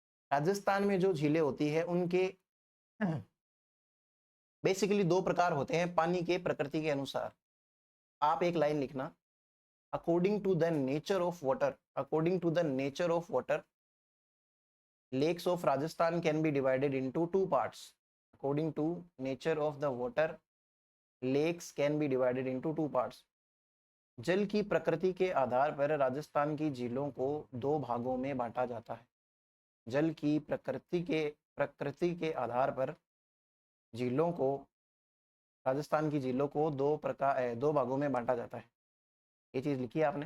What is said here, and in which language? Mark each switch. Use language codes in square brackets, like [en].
[hi] राजस्थान में जो झीलें होती है उनके बेसिकली 2 प्रकार होते हैं पानी के प्रकृति के अनुसार। आप एक लाइन लिखना, [en] According to the nature of water, according to the nature of water, lakes of Rajasthan can be divided into 2 parts. According to nature of the water, lakes can be divided into 2 parts. [hi] जल की प्रकृति के आधार पर राजस्थान की झीलों को 2 भागों में बांटा जाता है। जल की प्रकृति के आधार पर झीलों को, राजस्थान की झीलों को 2 भागों में बांटा जाता है। ये चीज़ लिखी है आपने।